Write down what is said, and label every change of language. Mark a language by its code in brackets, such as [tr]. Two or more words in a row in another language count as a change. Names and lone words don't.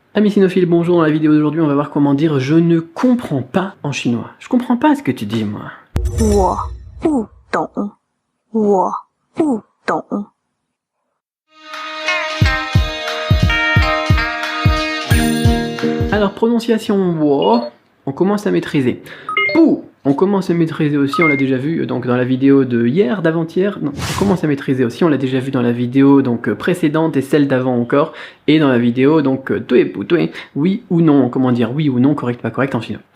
[fr] Amis sinophiles, bonjour, dans la vidéo d'aujourd'hui on va voir comment dire je ne comprends pas en chinois. Je comprends pas ce que tu dis moi. [zh] 我不懂，我不懂。 [fr] Alors prononciation wo, on commence à maîtriser. Pou, on commence à maîtriser aussi, on l'a déjà vu donc dans la vidéo de hier, d'avant-hier. Non, on commence à maîtriser aussi, on l'a déjà vu dans la vidéo donc précédente et celle d'avant encore, et dans la vidéo donc oui ou non, comment dire oui ou non, correct, pas correct en chinois.